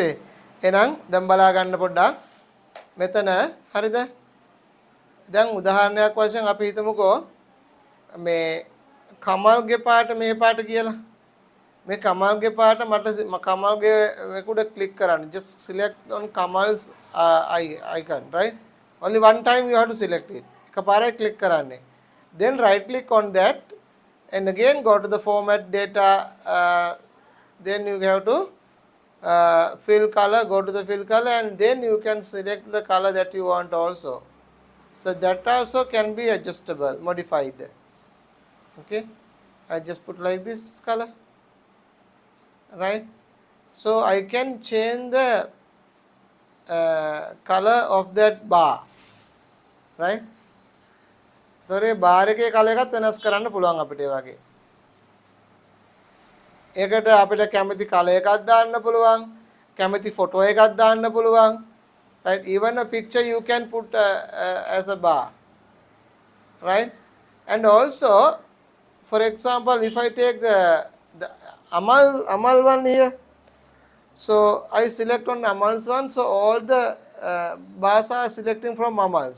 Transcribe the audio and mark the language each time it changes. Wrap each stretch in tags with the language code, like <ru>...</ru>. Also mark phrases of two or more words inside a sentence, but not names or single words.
<si>එහෙනම් දැන් බලා ගන්න පොඩ්ඩක්. මෙතන හරිද? දැන් උදාහරණයක් වශයෙන් අපි හිතමුකෝ මේ කමල්ගේ පාට මේ පාට කියලා. මේ කමල්ගේ පාට මට කමල්ගේ මේකුඩ ක්ලික් කරන්න.</si> <en>Just select on Kamal's icon, right? Only one time you have to select it.</en> <si>එකපාරයි click කරන්නේ.</si> <en>Then right click on that and again go to the format data. Then you have to fill color, go to the fill color, and then you can select the color that you want also. So that also can be adjustable, modified. Okay, I just put like this color, right? So I can change the color of that bar, right?</en> <si>So ඒ bar එකේ color එකත් වෙනස් කරන්න පුළුවන් අපිට ඒ වගේ. ඒකට අපිට කැමති color එකක් දාන්න පුළුවන්, කැමති photo එකක් දාන්න පුළුවන්, right?</si> <en>Even a picture you can put as a bar, right? And also, for example, if I take the Amal one here, so I select on Amal's one, so all the bars are selecting from Amal's.</en>